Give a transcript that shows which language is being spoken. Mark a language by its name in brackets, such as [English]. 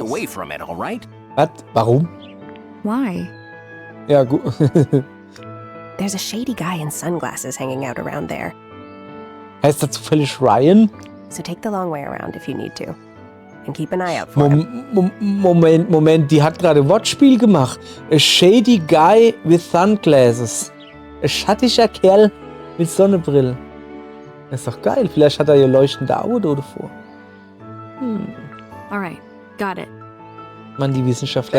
[English] away from it, all right? [German] Was? Warum? [English] Why? [German] Ja, gut. [English] There's a shady guy in sunglasses hanging out around there. [German] Heißt er zufällig Ryan? [English] So take the long way around if you need to. And keep an eye out for him. [German] Moment, die hat gerade Wortspiel gemacht. A shady guy with sunglasses. Ein schattiger Kerl mit Sonnenbrille. Das ist doch geil. Vielleicht hat er hier leuchtende Augen davor. [English] Alright, got it. [German] Mann, die Wissenschaftler,